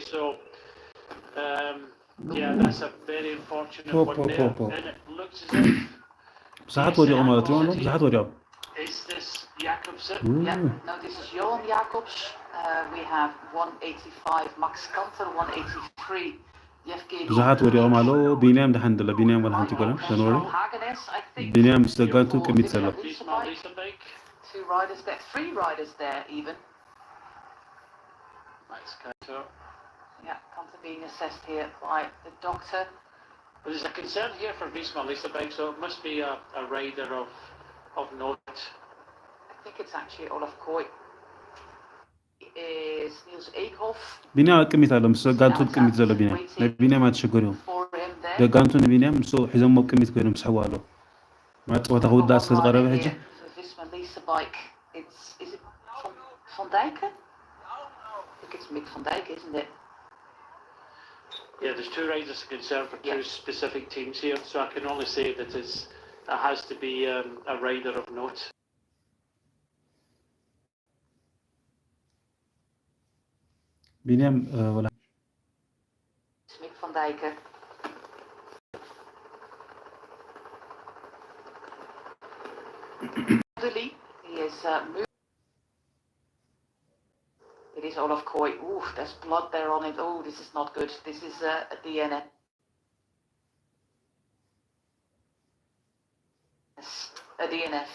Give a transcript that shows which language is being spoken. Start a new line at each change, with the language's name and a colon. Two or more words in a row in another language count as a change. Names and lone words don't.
English: So yeah, that's a very unfortunate one there. And it looks as if is this Jacobsen? Yeah, no, this is Johan Jacobs. We have 185 Max Kanter, 183 Yevgeny.
Tigrinya: ብዙሓት ወዲቖም ኣለዉ ቢንያም ድሓን ደሎ ቢንያም ወላ ሓንቲ ይኮነ ደንወሪ ቢንያም ምስ ደጋንቱ ቅሚት ዘሎ
English: Two riders there, three riders there even. Yeah, Kanter being assessed here by the doctor. Well, there's a concern here for Visma Liseberg, so it must be a rider of note. I think it's actually Olaf Koy. Is Niels Eekhoff.
Tigrinya: ቢንያም ቅሚት ኣሎ ምስ ደጋንቱ ቅሚት ዘሎ ቢንያም ናይ ቢንያም ኣትሸገሪዮም ደጋንቱ ንቢንያም ምስ ሒዞሞ ቅሚት ኮይኖም ስሕቡ ኣሎ ማለት ፀወታ ክውዳእ ስለ ዝቐረበ ሕጂ
English: Visma Liseberg. Is it Van Dijk? I think it's Mick van Dijk, isn't it? Yeah, there's two riders concerned for two specific teams here, so I can only say that it has to be a rider of note.
Tigrinya: ቢንያም ወላ
English: Mick van Dijk. He is moving. It is Olaf Koy. Ooh, there's blood there on it. Oh, this is not good. This is a DNF. Yes, a DNF.